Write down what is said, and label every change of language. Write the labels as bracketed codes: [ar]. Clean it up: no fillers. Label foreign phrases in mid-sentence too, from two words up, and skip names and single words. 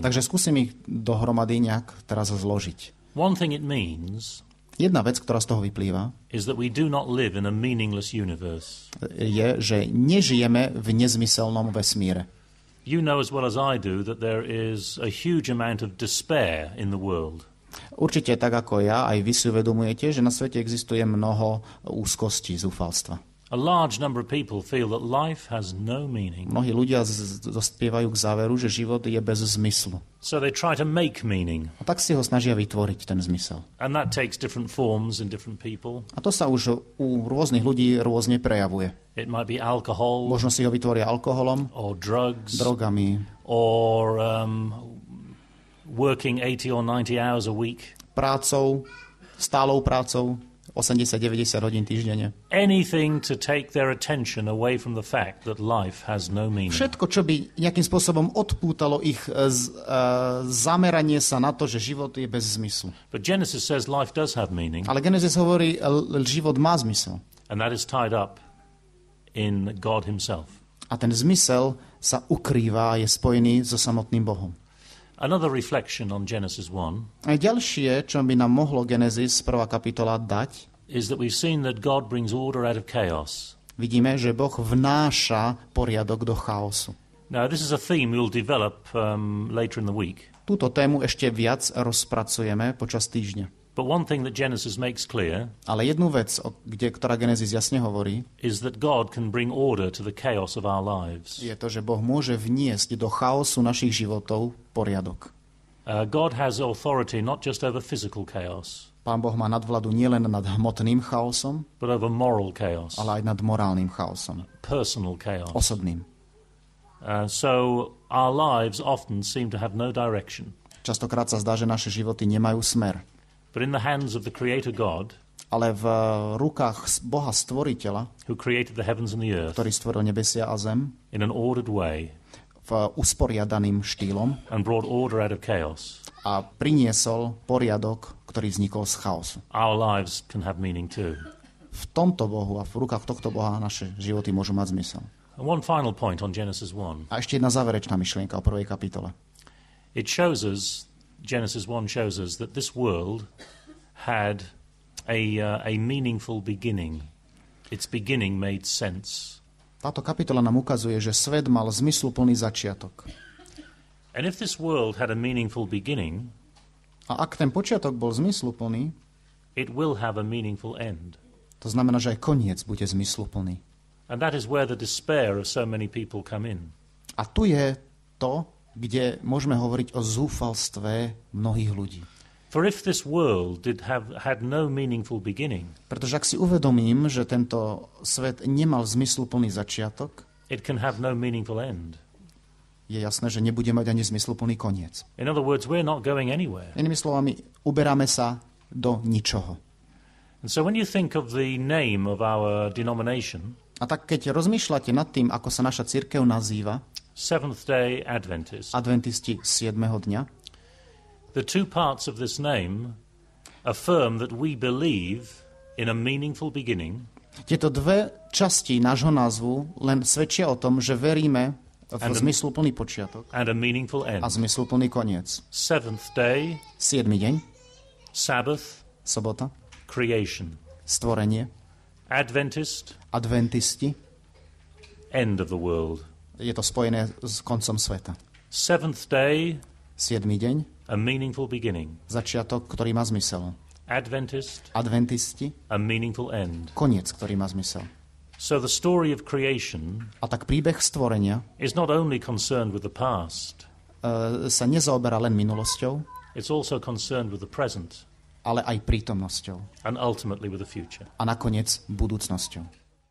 [sk] Takže skúsim ich dohromady nejak teraz zložiť. [en] One thing it means [sk] Jedna vec, ktorá z toho vyplýva, [en] is that we do not live in a meaningless universe. [sk] je, že nežijeme v nezmyselnom vesmíre. [en] You know as well as I do that there is a huge amount of despair in the world. [sk] Určite tak ako ja, aj vy si uvedomujete, že na svete existuje mnoho úzkostí, zúfalstva. [en] A large number of people feel that life has no meaning. [sk] Mnohí ľudia dospievajú k záveru, že život je bez zmyslu. [en] So they try to make meaning. [sk] A tak si ho snažia vytvoriť, ten zmysel. [en] And that takes different forms in different people. [sk] A to sa už u rôznych ľudí rôzne prejavuje. [en] It might be alcohol, [sk] Možno si ho vytvoria alkoholom, [en] or drugs, [sk] drogami, [en] or working 80 or 90 hours a week. [sk] prácou, stálou prácou, 80-90 hodín týždenne. [en] Anything to take their attention away from the fact that life has no meaning. [sk] Všetko, čo by nejakým spôsobom odpútalo ich zameranie sa na to, že život je bez zmyslu. [en] But Genesis says life does have meaning. [sk] Ale Genesis hovorí, život má zmysel. [en] And that is tied up in God himself. [sk] A ten zmysel sa ukrýva a je spojený so samotným Bohom. [en] Another reflection on Genesis 1 [sk] A ďalšie, čo by nám mohlo Genesis 1. kapitola dať, [en] is that we've seen that God brings order out of chaos. [sk] vidíme, že Boh vnáša poriadok do chaosu. [en] Now, this is a theme we'll develop later in the week. [sk] Túto tému ešte viac rozpracujeme počas týždňa. [en] But one thing that Genesis makes clear [sk] Ale jednu vec, ktorá Genesis jasne hovorí, [en] is that God can bring order to the chaos of our lives. [sk] je to, že Boh môže vniesť do chaosu našich životov poriadok. [en] God has authority not just over physical chaos, [sk] Pán Boh má nadvladu nielen nad hmotným chaosom, [en] but over moral chaos, [sk] ale aj nad morálnym chaosom, [en] personal chaos. [sk] osobným. [en] So our lives often seem to have no direction. [sk] Častokrát sa zdá, že naše životy nemajú smer. [en] But in the hands of the Creator God, [sk] Ale v rukách Boha Stvoriteľa, [en] who created the heavens and the earth [sk] ktorý stvoril nebesia a zem, [en] in an ordered way [sk] v usporiadaným štýlom [en] and brought order out of chaos, [sk] a priniesol poriadok, ktorý vznikol z chaosu. [en] our lives can have meaning too. [sk] V tomto Bohu a v rukách tohto Boha naše životy môžu mať zmysel. [en] And one final point on Genesis 1. [sk] A ešte jedna záverečná myšlienka o prvej kapitole. [en] It shows us, Genesis 1 shows us that this world had a meaningful beginning. Its beginning made sense. [sk] Táto kapitola nám ukazuje, že svet mal zmysluplný začiatok. [en] And if this world had a meaningful beginning, [sk] A ak ten počiatok bol zmysluplný, [en] it will have a meaningful end. [sk] to znamená, že aj koniec bude zmysluplný. [en] And that is where the despair of so many people come in. [sk] A tu je to, kde môžeme hovoriť o zúfalstve mnohých ľudí. [en] For if this world had no meaningful beginning, [sk] Pretože ak si uvedomím, že tento svet nemal zmysluplný začiatok, [en] it can have no meaningful end. [sk] je jasné, že nebude mať ani zmysluplný koniec. [en] In other words, we're not going anywhere. [sk] Inými slovami, uberáme sa do ničoho. [en] And so when you think of the name of our denomination, [sk] A tak keď rozmýšľate nad tým, ako sa naša cirkev nazýva, [en] Seventh-day Adventist, [sk] adventisti 7. dňa, [en] the two parts of this name affirm that we believe in a meaningful beginning [sk] tieto dve časti nášho názvu len svedčia o tom, že veríme v zmysluplný počiatok [en] and a meaningful end. [sk] a zmysluplný koniec. [en] Seventh day, [sk] 7. deň, [en] Sabbath, [sk] sobota, [en] creation. [sk] stvorenie, [en] Adventist, [sk] adventisti, [en] end of the world. [sk] je to spojené s koncom sveta. [en] Seventh day, [sk] 7. deň, [en] a meaningful beginning. [sk] začiatok, ktorý má zmysel. [en] Adventist, [sk] Adventisti, [en] a meaningful end. [sk] koniec, ktorý má zmysel. [en] So the story of creation [sk] A tak príbeh stvorenia [en] is not only concerned with the past, [sk] sa nezaoberá len minulosťou, [en] it's also concerned with the present [sk] ale aj prítomnosťou [en] and ultimately with the future. [sk] a nakoniec budúcnosťou.